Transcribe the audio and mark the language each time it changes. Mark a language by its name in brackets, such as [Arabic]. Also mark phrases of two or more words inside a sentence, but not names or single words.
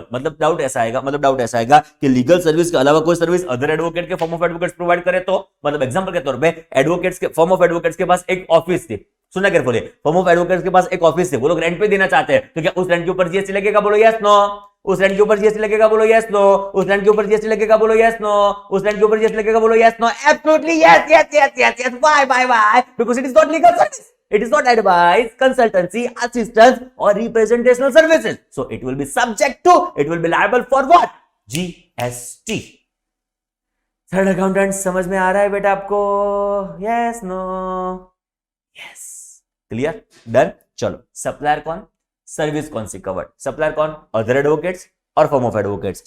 [Hindi] मतलब डाउट ऐसा आएगा कि [English] legal service [Hindi] के अलावा कोई [English] service other advocate [Hindi] के [English] form of advocates [Hindi] प्रोवाइड करे तो, मतलब एग्जांपल के तौर पे एडवोकेट्स के [English] form of advocates [Hindi] के पास एक ऑफिस थी, सुनना केयरफुली, [English] form of advocates [Hindi] के पास एक ऑफिस थी, वो लोग रेंट पे देना चाहते हैं, तो क्या उस रेंट के ऊपर जीएसटी लगेगा? बोलो [English] yes no. [Hindi] उस रेंट के ऊपर जीएसटी लगेगा, बोलो [English] yes no. [Hindi] उस रेंट के ऊपर जीएसटी लगेगा, बोलो [English] yes no. [Hindi] उस रेंट के ऊपर जीएसटी लगेगा, बोलो [English] yes no. absolutely yes yes yes yes yes. why? because it is not legal service. It is not advice, consultancy, assistance or representational services. So it will be subject to, it will be liable for what? GST. third accountant [Hindi] समझ में आ रहा है बेटा आपको? [English] yes no? yes, clear, done. [Hindi] चलो, सप्लायर कौन, सर्विस कौन सी कवर्ड? सप्लायर कौन? [English] other advocates और firm of advocates.